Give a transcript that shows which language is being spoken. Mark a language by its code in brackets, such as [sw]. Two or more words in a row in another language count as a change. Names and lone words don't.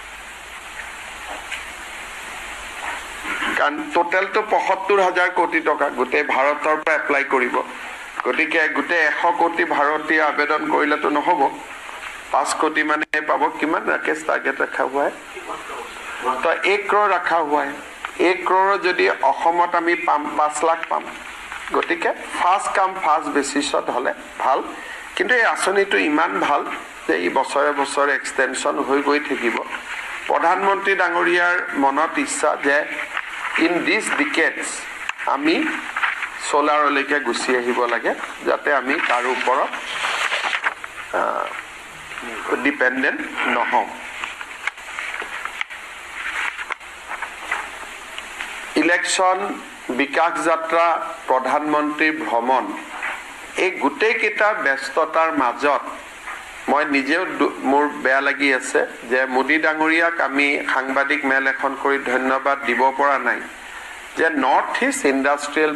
[as] কাৰণ টোটালটো ৭৫,০০০ কোটি টকা গোটেই ভাৰতৰ পৰা এপ্লাই কৰিব গতিকে গোটেই 100 কোটি ভাৰতীয় আবেদন কৰিলেতো নহব 5 কোটি মানে পাব কিমান ৰাকেশ টাৰ্গেট ৰাখা হয় [hi] तो 1 करोड़ रखा हुआ है 1 करोड़ [as] जदि অসমত আমি পাম 5 লাখ পাম গতিকে [en] first come first [as] বেচিছত হলে ভাল কিন্তু এই আঁচনিটো ইমান ভাল যে এই বছৰে বছৰে এক্সটেনশন হৈ গৈ থাকিব প্ৰধানমন্ত্ৰী ডাঙৰীয়াৰ মনত ইচ্ছা যে [en] in this decades [as] আমি সোলাৰলৈকে গুছি আহিব লাগে যাতে আমি তাৰ ওপৰত ডিপেন্ডেন্ট নহওঁ ইলেকশন বিকাশ যাত্ৰা প্ৰধানমন্ত্ৰী ভ্ৰমণ এই গোটেই কেইটা ব্যস্ততাৰ মাজত মই নিজেও মোৰ বেয়া লাগি আছে যে মোদী ডাঙৰীয়াক আমি সাংবাদিক মেল এখন কৰি ধন্যবাদ দিব পৰা নাই যে [en] North East Industrial